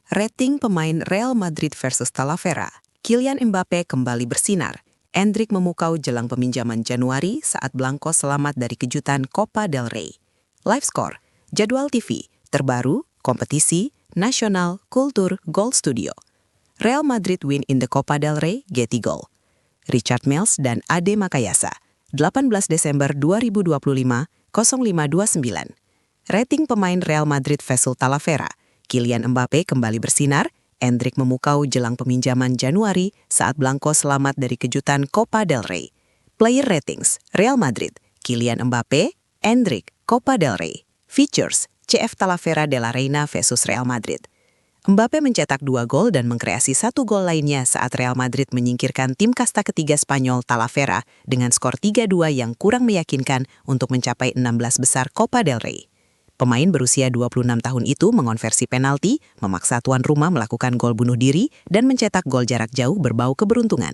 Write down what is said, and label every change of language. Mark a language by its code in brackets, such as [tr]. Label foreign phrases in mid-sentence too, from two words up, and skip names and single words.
[id] Rating pemain Real Madrid versus Talavera. Kylian Mbappe kembali bersinar. Endrick memukau jelang peminjaman Januari saat Blanco selamat dari kejutan Copa del Rey. Live score, jadwal TV, terbaru, kompetisi, nasional, kultur, Goal Studio. [en] Real Madrid win in the Copa del Rey, Getty Goal. [id] Richard Mills dan Ade Makayasa. 18 Desember 2025, 0529. Rating pemain Real Madrid versus Talavera. Kylian Mbappe kembali bersinar, Endrick memukau jelang peminjaman Januari saat Blanco selamat dari kejutan Copa del Rey. [en] Player ratings, Real Madrid, Kylian Mbappe, Endrick, Copa del Rey. Features, CF Talavera de la Reina versus Real Madrid. [id] Mbappe mencetak 2 gol dan mengkreasi 1 gol lainnya saat Real Madrid menyingkirkan tim kasta ketiga Spanyol Talavera dengan skor 3-2 yang kurang meyakinkan untuk mencapai 16 besar Copa del Rey. Pemain berusia 26 tahun itu mengonversi penalti, memaksa tuan rumah melakukan gol bunuh diri, dan mencetak gol jarak jauh berbau keberuntungan.